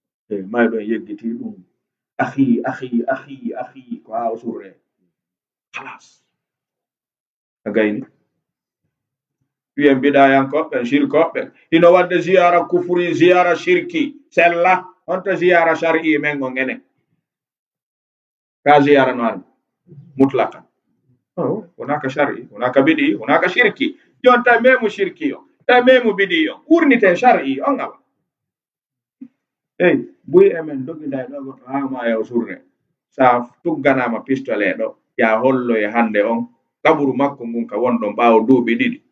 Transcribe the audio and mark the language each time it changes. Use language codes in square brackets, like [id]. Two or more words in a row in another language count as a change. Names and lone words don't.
[ff] E, mayɗo en yeggiti ɗum. [ar] "أخي أخي أخي أخي," [ff] ko haa o surre. Halas. A gayni? Wiyen bidayankoɓe, shirkoɓe. Ino wadde [ar] زيارة كفري, زيارة شركي. [ff] Sella, honto [ar] زيارة شرعي [ff] men on enen? Ka ziyara no armi? Mutlaqan. [ar] هناك شرعي هناك بدعي هناك شركي. [ff] Jonta memu shirki o, e memu bid'i o. Urniten shar'i on awa. Ey, buy emen doginda e ɗo goɗɗo haa ma e o surre. Sa tugganama pistole ɗo, ya hollo e hande on. Kaburu makko ngun ka wonɗon ɓaawo duuɓi ɗiɗi.